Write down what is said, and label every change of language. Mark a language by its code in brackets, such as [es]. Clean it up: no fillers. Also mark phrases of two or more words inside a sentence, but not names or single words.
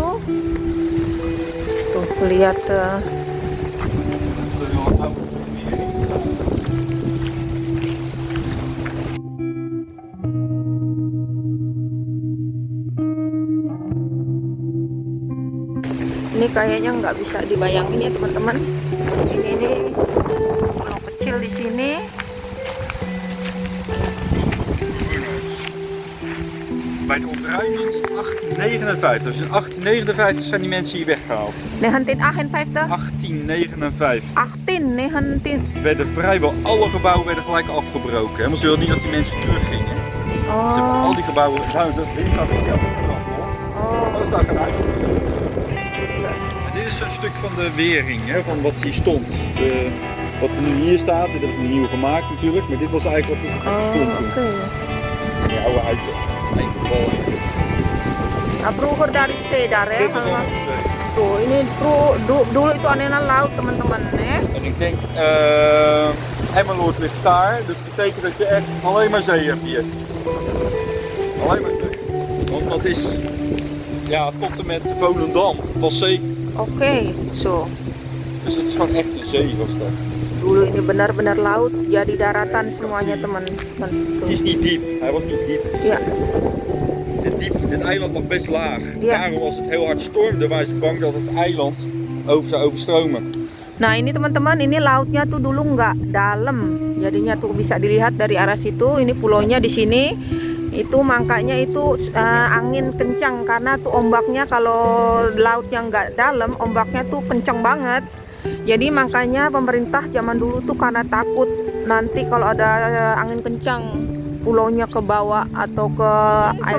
[id] Tuh, lihat ini kayaknya nggak bisa dibayangin ya teman-teman. Ini pulau kecil di sini. [nl] Bij de ontruiming in 1859. Dus in 1859 zijn die mensen hier weggehaald. 1958. 1859. 1819. Werden vrijwel alle gebouwen werden gelijk afgebroken. Hè? Want ze wilden niet dat die mensen teruggingen. Oh. Ze hebben al die gebouwen. Nou, dit staat ook helemaal brand hoor. Oh. Dat staat eruit. Dit is een stuk van de wering, hè, van wat hier stond. Wat er nu hier staat, dit hebben ze nieuw gemaakt natuurlijk, maar dit was eigenlijk wat er stond toen. Oke. Die oude uit de wal. [id] Nah, vroeger dari Cedar ya. [nl] Dit was allemaal [id] Tuh, ini dulu itu arenan laut teman-teman ya. [nl] En ik denk, Emmeloord ligt daar, dus dat betekent dat je echt alleen maar zee hebt hier. Alleen maar zee. Want dat is, ja, tot en met Volendam was zee. Oke, so. Dus het is gewoon echt een zee was dat. [id] Dulu ini benar-benar laut, jadi daratan semuanya teman-teman. [nl] Die is niet diep, hij was niet diep. Ja. Het eiland lag best laag. Ja. Daarom als het heel hard stormde, waren ze bang dat het eiland zou overstromen. [id] Nah ini teman-teman, ini lautnya tuh dulu nggak dalam, jadinya tuh bisa dilihat dari arah situ. Ini pulaunya di sini. Itu makanya itu angin kencang karena tuh ombaknya kalau lautnya nggak dalam, ombaknya tuh kencang banget. Jadi makanya pemerintah zaman dulu tuh karena takut nanti kalau ada angin kencang pulaunya ke bawah atau ke air laut.